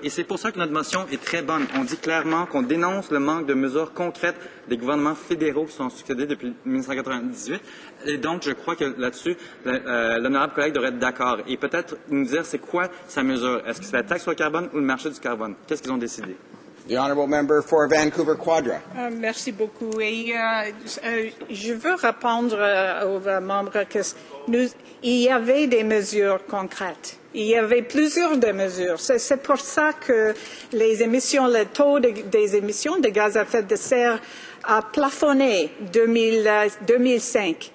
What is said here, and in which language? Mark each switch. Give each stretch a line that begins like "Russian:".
French: Et c'est pour ça que notre motion est très bonne. On dit clairement qu'on dénonce le manque de mesures concrètes des gouvernements fédéraux qui sont succédés depuis 1998. Et donc, je crois que là-dessus, l'honorable collègue devrait être d'accord. Et peut-être nous dire c'est quoi sa mesure. Est-ce que c'est la taxe sur le carbone ou le marché du carbone? Qu'est-ce qu'ils ont décidé?
English: The Honourable Member for Vancouver Quadra.
French: Merci beaucoup. Et je veux répondre aux membres que il y avait des mesures concrètes. Il y avait plusieurs des mesures. C'est pour ça que le taux des émissions de gaz à effet de serre a plafonné 2005.